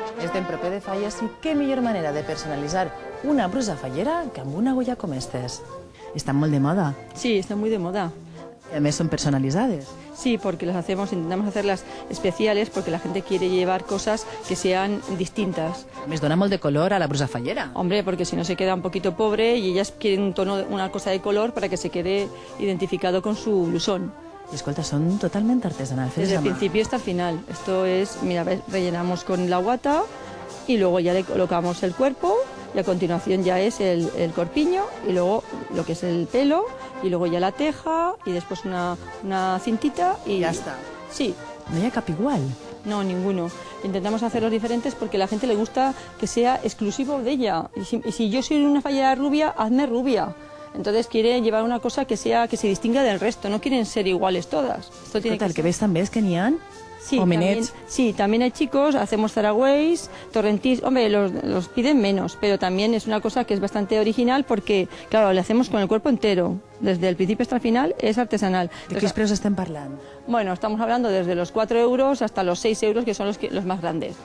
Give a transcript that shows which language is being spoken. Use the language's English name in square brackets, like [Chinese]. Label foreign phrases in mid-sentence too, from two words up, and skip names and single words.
[Catalan] Estem proper de falles i què millor manera de personalitzar una brusa fallera que amb una agulla com aquestes. Estan molt de moda. [Spanish] Sí, están muy de moda. [Catalan] I a més són personalitzades. [Spanish] Sí, porque las hacemos, intentamos hacerlas especiales porque la gente quiere llevar cosas que sean distintas. [Catalan] A més, dona molt de color a la brusa fallera. [Spanish] Hombre, porque si no se queda un poquito pobre y ellas quieren un tono, una cosa de color para que se quede identificado con su blusón. [Catalan] I escolta, són totalment artesanals. [Spanish] Desde el principio hasta el final. Esto es, mira, rellenamos con la guata y luego ya le colocamos el cuerpo y a continuación ya es el corpiño y luego lo que es el pelo y luego ya la teja y después una cintita y ya está. Sí. [Catalan] No hi ha cap igual. [Spanish] No, ninguno. Intentamos hacerlos diferentes porque a la gente le gusta que sea exclusivo de ella. Y si yo soy una fallera rubia, hazme rubia. Entonces quiere llevar una cosa que se distinga del resto, no quieren ser iguales todas. Esto tiene [Catalan] Escolta, el que ves també és que n'hi ha [Spanish] sí, [Catalan] homenets. [Spanish] También hay chicos, hacemos zaragüeys, torrentís, hombre, los piden menos, pero también es una cosa que es bastante original porque, claro, le hacemos con el cuerpo entero, desde el principio hasta el final, es artesanal. [Catalan] De quins preus estem parlant? [Spanish] Bueno, estamos hablando desde los 4 euros hasta los 6 euros, que son los más grandes.